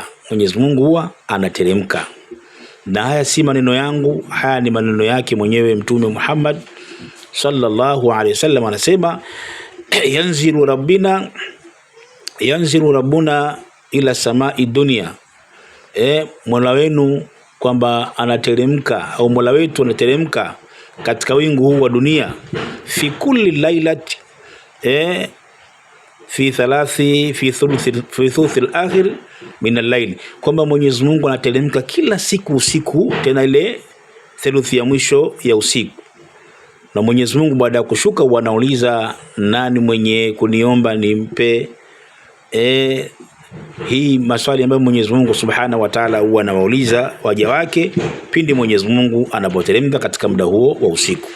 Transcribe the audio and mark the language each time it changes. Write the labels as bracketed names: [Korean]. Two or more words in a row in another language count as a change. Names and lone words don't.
[Swahili] Mwenyezi Mungu huwa anateremka. Na haya si maneno yangu, haya ni maneno yake mwenyewe Mtume Muhammad [Arabic] صلى الله عليه وسلم. [Swahili] Anasema [Arabic] ينزل ربنا إلى السماء الدنيا. [Swahili] Mola wenu kwamba anateremka, au Mola wetu anateremka katika wingu huu wa dunia, [Arabic] في كل ليلة في الثلث الآخر من الليل, [Swahili] kwamba Mwenyezi Mungu anateremka kila siku usiku, tena ile theluthi ya mwisho ya usiku. na Mwenyezi Mungu baada ya kushuka wanauliza nani mwenye kuniomba nimpe. Hii maswali ambayo Mwenyezi Mungu [Arabic] سبحانه وتعالى [Swahili] huwa anawauliza waja wake pindi Mwenyezi Mungu anapoteremka katika muda huo wa usiku.